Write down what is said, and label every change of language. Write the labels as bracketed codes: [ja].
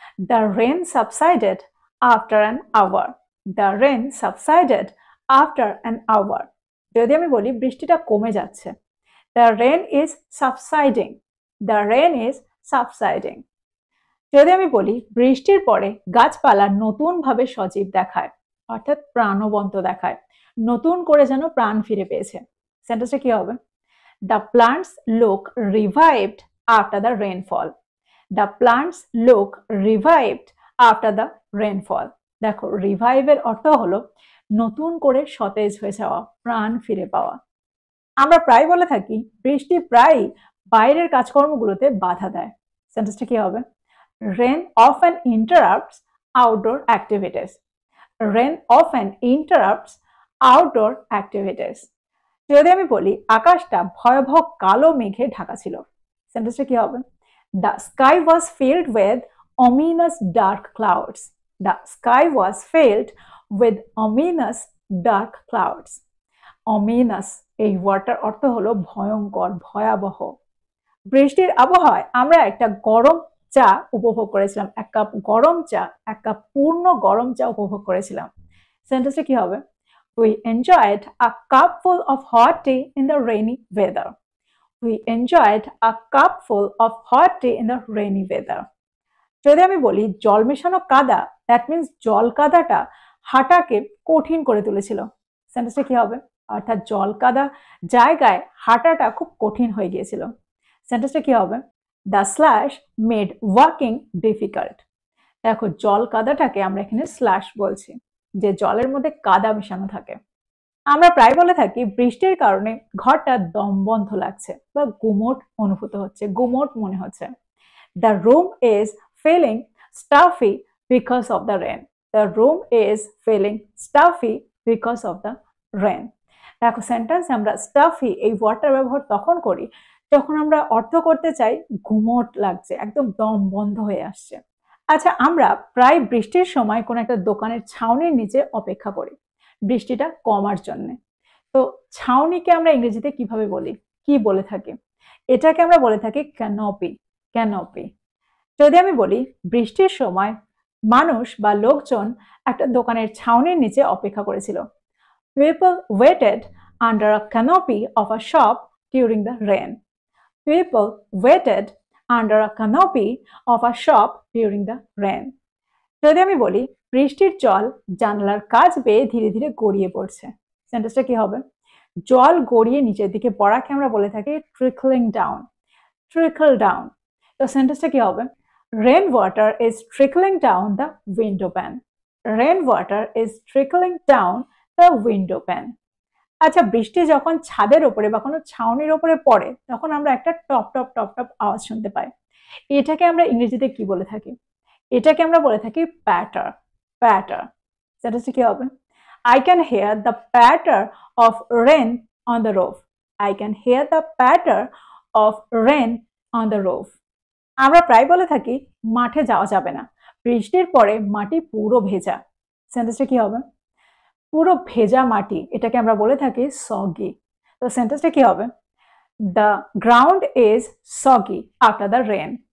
[en] The rain subsided after an hour. The rain subsided after an hour. [bn] যদি আমি বলি বৃষ্টিটা কমে যাচ্ছে, [en] The rain is subsiding. The rain is subsiding. [bn] যদি আমি বলি বৃষ্টির পরে গাছপালা নতুন ভাবে সজীব দেখায়, অর্থাৎ প্রাণবন্ত দেখায়, নতুন করে যেন প্রাণ ফিরে পেয়েছে, সেন্টেন্সটা কি হবে? [en] The plants look revived after the rainfall. The plants look revived after the rainfall. [bn] দেখো রিভাইভের অর্থ হলো নতুন করে সতেজ হয়ে যাওয়া, প্রাণ ফিরে পাওয়া। আমরা প্রায় বলে থাকি বৃষ্টি প্রায় বাইরের কাজকর্মগুলোতে বাধা দেয়, সেন্টেন্সটা কি হবে? [en] Rain often interrupts outdoor activities. Rain often interrupts outdoor activities. [bn] যদি আমি বলি আকাশটা ভয়াবহ কালো মেঘে ঢাকা ছিল, সেন্টেন্সটা কি হবে? [en] The sky was filled with ominous dark clouds. The sky was filled with ominous dark clouds. [bn] Ominous এই ওয়ার্ডটার অর্থ হলো ভয়ঙ্কর, ভয়াবহ। বৃষ্টির আবহাওয়ায় আমরা একটা গরম চা উপভোগ করেছিলাম, 1 কাপ গরম চা, 1 কাপ পূর্ণ গরম চা উপভোগ করেছিলাম, সেন্টেন্সটা কি হবে? [en] We enjoyed a cupful of hot tea in the rainy weather. We enjoyed a cupful of hot tea in the rainy weather. [bn] যদি আমি বলি জল মেশানো কাদা, [en] that means [bn] জল কাদাটা হাঁটাকে কঠিন করে তুলেছিল, সেন্টেন্সটা কি হবে? অর্থাৎ জল কাদা জায়গায় হাঁটাটা খুব কঠিন হয়ে গিয়েছিল, সেন্টেন্সটা কি হবে? [en] The slush made walking difficult. [bn] দেখো জল কাদাটাকে আমরা এখানে স্ল্যাশ বলছি, যে জলের মধ্যে কাদা মেশানো থাকে। আমরা প্রায় বলে থাকি বৃষ্টির কারণে ঘরটা দমবন্ধ লাগছে বা গুমোট অনুভূত হচ্ছে, গুমোট মনে হচ্ছে। [en] The room is feeling stuffy because of the rain. The room is feeling stuffy because of the rain. [bn] দেখো সেন্টেন্সে আমরা স্টাফি এই ওয়ার্ডটার ব্যবহার তখন করি যখন আমরা অর্থ করতে চাই গুমোট লাগছে, একদম দম বন্ধ হয়ে আসছে। আচ্ছা, আমরা প্রায় বৃষ্টির সময় কোনো একটা দোকানের ছাউনির নিচে অপেক্ষা করি বৃষ্টিটা কমার জন্য। তো ছাউনিকে আমরা ইংরেজিতে কিভাবে বলি, কি বলে থাকি? এটাকে আমরা বলে থাকি ক্যানোপি। ক্যানোপি। যদি আমি বলি বৃষ্টির সময় মানুষ বা লোকজন একটা দোকানের ছাউনির নিচে অপেক্ষা করেছিল। [en] People waited under a canopy of a shop during the rain. People waited under a canopy of a shop during the rain. [bn] যদি আমি বলি বৃষ্টির জল জানালার কাচ বেয়ে ধীরে ধীরে গড়িয়ে পড়ছে, সেন্টেন্সটা কি হবে? জল গড়িয়ে নিচের দিকে পড়াকে আমরা বলে থাকি ট্রিকলিং ডাউন। Trickle down. তো সেন্টেন্সটা কি হবে? [en] Rain water is trickling down the window pane. Rain water is trickling down the window pane. [bn] আচ্ছা, বৃষ্টি যখন ছাদের ওপরে বা কোনো ছাউনির ওপরে পড়ে তখন আমরা একটা টপ টপ টপ টপ আওয়াজ শুনতে পাই। এটাকে আমরা ইংরেজিতে কি বলে থাকি? এটাকে আমরা বলে থাকি প্যাটার। প্যাটার। সেটা কি হবে? [en] I can hear the patter of rain on the roof. I can hear the patter of rain on the roof. [bn] আমরা প্রায় বলে থাকি মাঠে যাওয়া যাবে না, বৃষ্টির পরে মাটি পুরো ভেজা। সেন্টেন্সটা কি হবে? পুরো ভেজা মাটি, এটাকে আমরা বলে থাকি সগি। তো সেন্টেন্সটা কি হবে? [en] The ground is soggy after the rain.